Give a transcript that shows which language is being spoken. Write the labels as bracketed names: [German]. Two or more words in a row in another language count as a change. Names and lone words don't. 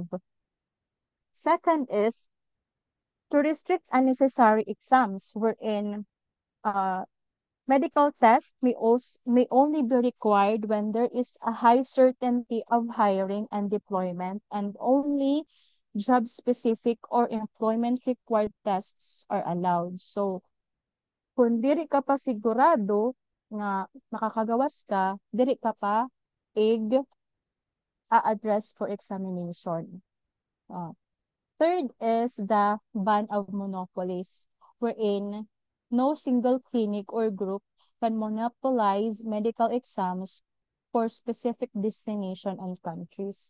[English] Second is to restrict unnecessary exams, wherein uh, Medical tests may only be required when there is a high certainty of hiring and deployment, and only job-specific or employment-required tests are allowed. So, [Waray] kung diri ka pa sigurado nga makakagawas ka, diri ka pa a-address for examination. [English] Uh, Third is the ban of monopolies, wherein no single clinic or group can monopolize medical exams for specific destination and countries.